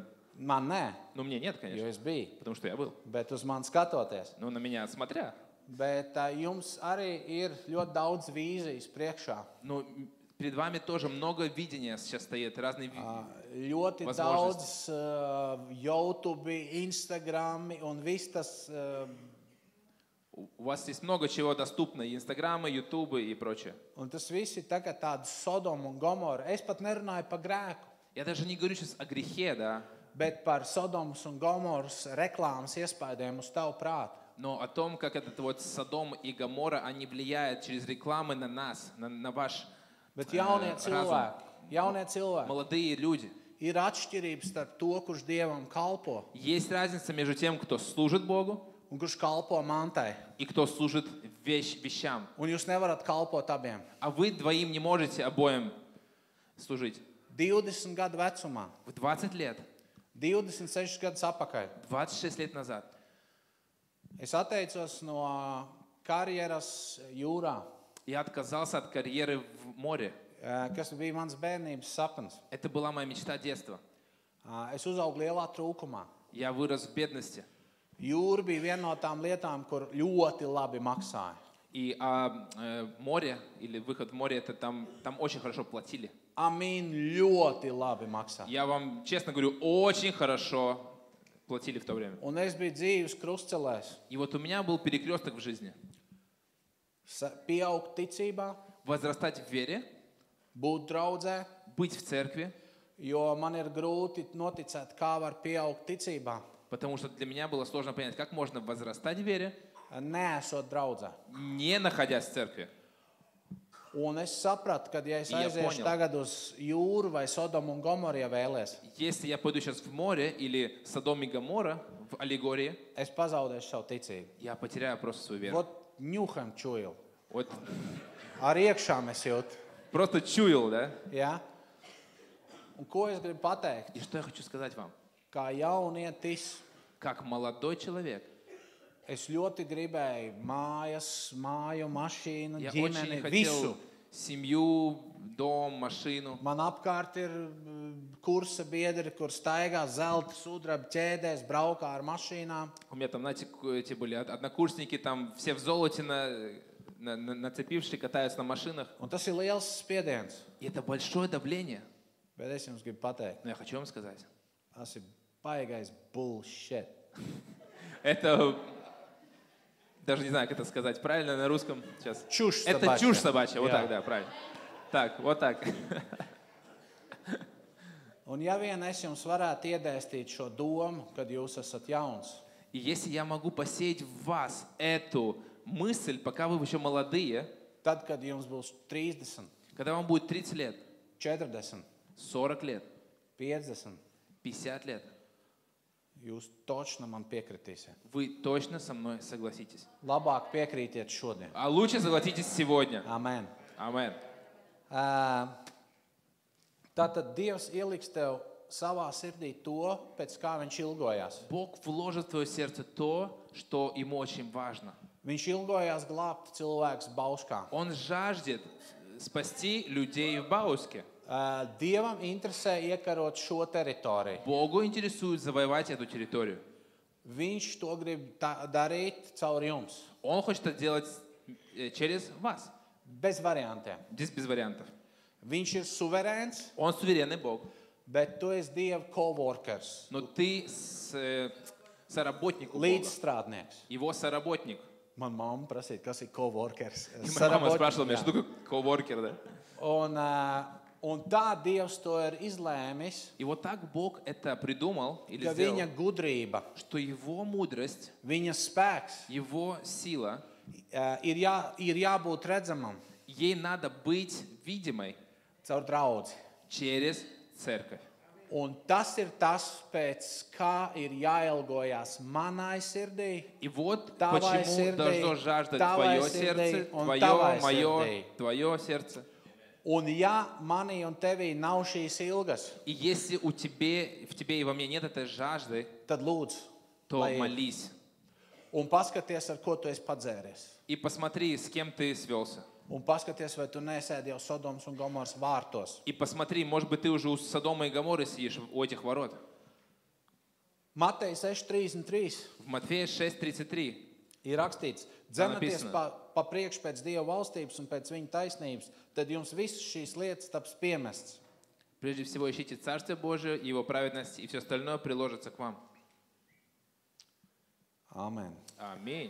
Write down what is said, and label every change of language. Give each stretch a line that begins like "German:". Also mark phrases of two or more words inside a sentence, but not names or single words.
Latvian: Man nē,
Russian: Но мне нет,
Latvian: jo
Russian: конечно,
Latvian: es biju.
Russian: потому что я был.
Latvian: Bet uz mani skatoties.
Russian: Но на меня смотря.
Latvian: Bet jums arī ir ļoti daudz vīzijas priekšā.
Russian: Но перед вами тоже много видения сейчас стоит, разные
Latvian: Ļoti daudz YouTube, Instagram un viss tas.
Russian: У вас есть много чего доступно, и Инстаграмы, Ютубы и прочее.
Latvian: Un tas viss ir tagad tāda Sodoma un Gomora. Es pat nerunāju par grēku,
Russian: Я даже не говорю сейчас о грехе, да,
Latvian: bet par Sodomas un Gomoras reklāmas iespējām uz tavu prātu.
Russian: но о том, как этот вот Содом и Гоморра, они влияют через рекламы на нас, на ваш
Latvian: Bet jaunie cilvēki,
Russian: молодые люди.
Latvian: ir atšķirības starp to, kurš Dievam kalpo
Russian: Есть разница между тем, кто служит Богу,
Latvian: un kurš kalpo mantai.
Russian: и кто служит вещам.
Latvian: Un jūs nevarat kalpot abiem.
Russian: А вы двоим не можете обоим служить.
Latvian: 20 gadu vecumā,
Russian: В 20 лет,
Latvian: 26 gadus atpakaļ,
Russian: 26 лет назад
Latvian: es atteicos no karjeras jūrā,
Russian: я отказался от карьеры в море.
Latvian: kas bija mans bērnības sapnis.
Russian: Это была моя мечта детства.
Latvian: Es uzaugu lielā trūkumā.
Russian: Я вырос в бедности.
Latvian: Jūra bija viena no tām lietām, kur ļoti labi maksāja.
Russian: И море, или выход в море, это там очень хорошо платили.
Latvian: Ļoti labi maksāja.
Russian: Я вам честно говорю, очень хорошо платили в то время.
Latvian: Un es biju dzīves krustcelēs.
Russian: И вот у меня был перекресток в жизни.
Latvian: Pieaugt ticībā,
Russian: Возрастать в вере,
Latvian: būt draudzē,
Russian: быть в церкви,
Latvian: jo man ir grūti noticēt, kā var pieaugt ticībā,
Russian: потому что для меня было сложно понять, как можно возрастать в вере,
Latvian: neesot draudzē.
Russian: не находясь в церкви.
Latvian: Un es sapratu, ka, ja es Ja aiziešu
Russian: poņem.
Latvian: tagad uz jūru vai Sodomu un Gomoru, ja vēlies,
Russian: Если я пойду сейчас в море или Содом и Гоморра в аллегории,
Latvian: es pazaudēšu savu ticību.
Russian: я потеряю просто свою веру. Вот нюхом чую. Вот
Latvian: Ar iekšām es jūtu.
Russian: просто чуял, да?
Latvian: Ja? Un ko es gribu pateikt?
Russian: И что я хочу сказать вам?
Latvian: Kā jaunietis,
Russian: Как молодой человек,
Latvian: es ļoti gribēju mājas, māju, mašīnu,
Russian: я
Latvian: ģimeni,
Russian: очень хотел
Latvian: visu.
Russian: семью, дом, машину.
Latvian: Man apkārt ir kursa biedri, kur staigā zelta sudraba ķēdēs, braukā ar mašīnām.
Russian: У меня там, знаете, эти были однокурсники, там все в золоте нацепившие, катаются на машинах.
Latvian: Un tas ir liels spiediens.
Russian: И это большое давление.
Latvian: Bet es jums gribu pateikt,
Russian: Но я хочу вам сказать,
Latvian: tas ir baigais bullshit.
Russian: это, даже не знаю, как это сказать правильно на русском сейчас. Чушь Это собачья. чушь собачья, вот
Latvian: Jā.
Russian: так, да, правильно. Так, вот так.
Latvian: Un ja vien es jums varētu iedēstīt šo domu, kad jūs esat jauns,
Russian: И если я могу посеять в вас эту мысль, пока вы еще молодые,
Latvian: tad, kad jums būs 30,
Russian: когда вам будет 30 лет,
Latvian: 40,
Russian: 40 лет,
Latvian: 50,
Russian: 50 лет,
Latvian: jūs točno man piekritīsiet.
Russian: вы точно со мной согласитесь.
Latvian: Labāk piekrītiet šodien.
Russian: А лучше согласитесь сегодня.
Latvian: Amen.
Russian: Амен.
Latvian: Tātad Dievs ieliks tev savā sirdī to, pēc kā viņš ilgojās.
Russian: Бог вложит в твое сердце то, что ему очень важно.
Latvian: Viņš ilgojās glābt cilvēkus Bauskā.
Russian: Он жаждет спасти людей в Бауске.
Latvian: Dievam interesē iekarot šo teritoriju.
Russian: Богу интересует завоевать эту территорию.
Latvian: Viņš to grib darīt caur jums.
Russian: Он хочет это делать через вас.
Latvian: Bez variantiem.
Russian: Здесь без вариантов.
Latvian: Viņš ir suverēns,
Russian: Он суверенный Бог.
Latvian: bet tu esi Dieva coworkers,
Russian: Но ты соработник у Бога.
Latvian: līdzstrādnieks.
Russian: Его соработник.
Latvian: Man mamma prasīja, kas ir coworkers.
Russian: И моя мама спрашивала меня, что такое коворкер, да?
Latvian: Un tā Dievs to ir izlēmis,
Russian: И вот так Бог это придумал или
Latvian: ka
Russian: сделал,
Latvian: viņa gudrība,
Russian: что его мудрость,
Latvian: viņa spēks
Russian: его сила,
Latvian: ir jābūt redzamam
Russian: ей надо быть видимой
Latvian: caur draudzi.
Russian: через церковь.
Latvian: Un tas ir tas, pēc kā ir jāilgojās manai sirdī,
Russian: И вот
Latvian: Tavai
Russian: почему
Latvian: sirdī,
Russian: должно жаждать
Latvian: tavai
Russian: твое
Latvian: sirdī
Russian: сердце,
Latvian: un
Russian: твое,
Latvian: tavai
Russian: мое,
Latvian: sirdī.
Russian: твое сердце.
Latvian: Un ja manī un tevī nav šīs ilgas,
Russian: И если в тебе и во мне нет этой жажды,
Latvian: tad lūdzu,
Russian: то
Latvian: lai ir.
Russian: молись.
Latvian: Un paskaties, ar ko tu esi padzēries.
Russian: И посмотри, с кем ты свелся.
Latvian: Un paskaties, vai tu nesēdi jau Sodomas un Gomoras vārtos.
Russian: И посмотри, может быть, ты уже у Содома и Гоморры сидишь у этих ворот.
Latvian: Mateja 6:33.
Russian: В Матфея 6:33.
Latvian: Ir rakstīts, dzenaties pa priekšu pēc Dieva valstības un pēc viņa taisnības, tad jums visas šīs lietas taps piemestas.
Russian: Прежде всего ищите Царствие Божие, Его праведность, и все остальное приложится к вам.
Latvian: Amen.
Russian: Аминь.